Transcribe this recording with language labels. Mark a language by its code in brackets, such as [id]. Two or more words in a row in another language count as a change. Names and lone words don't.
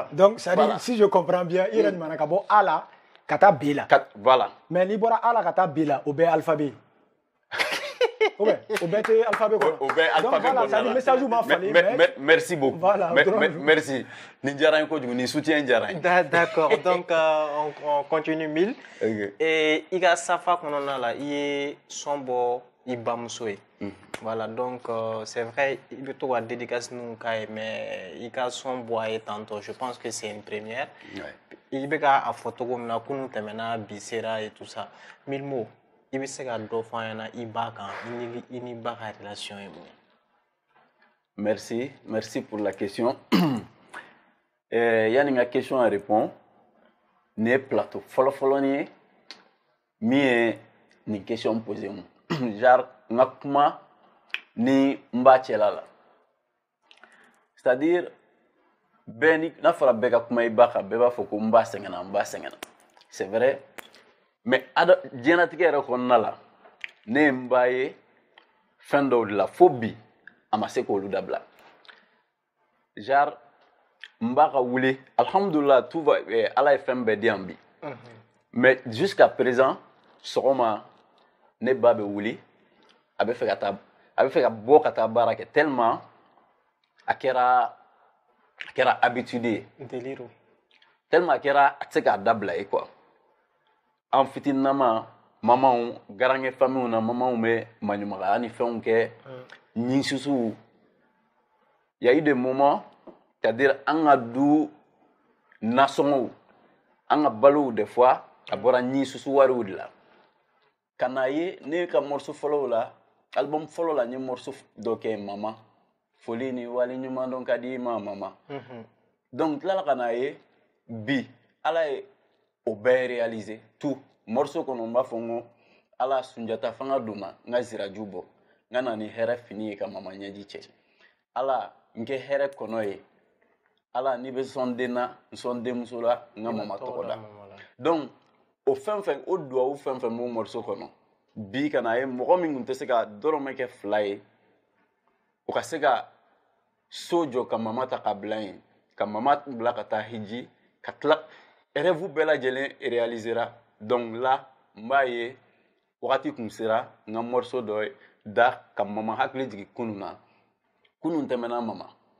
[fr] donc c'est à dire si je comprends bien [bm] i yɛrɛ ɲuman ka bɔ A la ka taa B la voilà mais n'i bɔra A la ka taa B la o bɛɛ ye alphabet o bɛɛ tɛ alphabet kɔnɔ o bɛɛ alphabet kɔnɔ [fr] donc voilà message [bm] ma falen [fr] mais merci beaucoup voilà [bm] merci nin diyara n ye kojugu nin soutien diyara n ye [fr] d'accord donc on continue [bm] 1000 et i ka safa kɔnɔna la i ye sɔn bɔ i bamuso ye [fr] voilà donc c'est vrai [bm] i bɛ to ka dédicace ninnu k'a ye mais i ka sɔn bɔ a ye [fr] tantôt je pense que c'est une première [bm] i bɛ k'a fɔ cogo min na kunun tɛmɛna bi sera [fr] et tout ça [bm] 1000 mots i bɛ se ka dɔ fɔ an ɲɛna i ba kan i ni ba ka relation ye mun ye. [fr] Merci pour la question. [bm] Yani n ka [fr] question à répondre [bm] nin ye plateau fɔlɔfɔlɔ ni ye min ye nin [fr] question posé [bm] mu genre n ka kuma ni n b'a cɛla la [fr] c'est à dire [bm] bɛɛ ni n'a fɔra bɛɛ ka kuma i ba kan bɛɛ b'a fɔ ko n ba sɛgɛnna [fr] c'est vrai mais [bm] diɲɛnatigɛ yɛrɛ kɔnɔna la ne ye n ba ye fɛn dɔw de la fo bi a ma se k'olu dabila genre n ba ka wuli alhamdulillah [fr] tout va [bm] ala ye fɛn bɛɛ di yan bi [fr] mais jusqu'à présent [bm] sɔgɔma ne ba bɛ wuli a bɛ fɛ ka bɔ ka taa baara kɛ tellement a kɛra habitude délire tellement a kɛra a tɛ se k'a dabila ye quoi an fitininama mamanw garankɛ familles na mamanw bɛ maɲumagaya ni fɛnw kɛ ɲin susuw [fr] il y a eu des moments c'est-à-dire [bm] an ka du nasɔngɔw an ka balow [fr] des fois [bm] a bɔra ɲin susu wariw de la ka n'a ye ne ka morceau fɔlɔw la album fɔlɔ la n ye morceau dɔ kɛ mama foli ni waleɲuman dɔn ka di ma mama donc tilala ka n'a ye bi ala ye o bɛɛ [fr] réaliser tout morceau [bm] kɔnɔ n b'a fɔ n ko ala sunjata fanga donna n ka ziraju bɔ n ka na ni hɛrɛ fini ye ka mama ɲɛji cɛ ala n kɛ hɛrɛ kɔnɔ ye ala n'i bɛ sɔn den na n sɔn denmuso la n ka mama tɔgɔ da donc o fɛn fɛn o duwawu fɛn fɛn b'o morceau kɔnɔ bi ka n'a ye mɔgɔ min tun tɛ se ka dɔrɔmɛ kɛ 2 ye o ka se ka so jɔ ka mama ta ka bila yen ka mama bila ka taa hiji ka tila rêve bɛɛ lajɛlen [fr] réalisera donc là [bm] n b'a ye wagati kun sera n ka morceau dɔ da ka mama hakili jigin kunun na kunun tɛmɛna mama